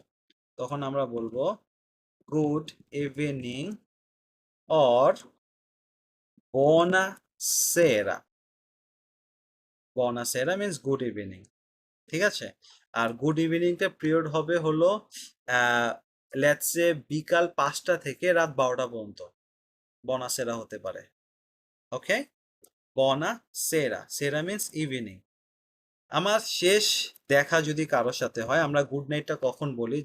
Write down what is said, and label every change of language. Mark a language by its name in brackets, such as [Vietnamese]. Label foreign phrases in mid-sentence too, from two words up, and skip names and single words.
[Bangla] তখন আমরা বলবো [English] good evening [Bangla] অর [Italian] buona sera. buona sera [English] means good evening, [Bangla] ঠিক আছে? আর [English] good evening [Bangla] পিরিয়ড হবে হলো [English] let's say [Bangla] বিকাল 5টা থেকে রাত 12টা পর্যন্ত [Italian] buona sera [Bangla] হতে পারে। [Italian] ওকে, buona sera, sera [English] means evening. [Bangla] আমার শেষ দেখা যদি কারোর সাথে হয়, আমরা [English] good night [Bangla] কখন বলি?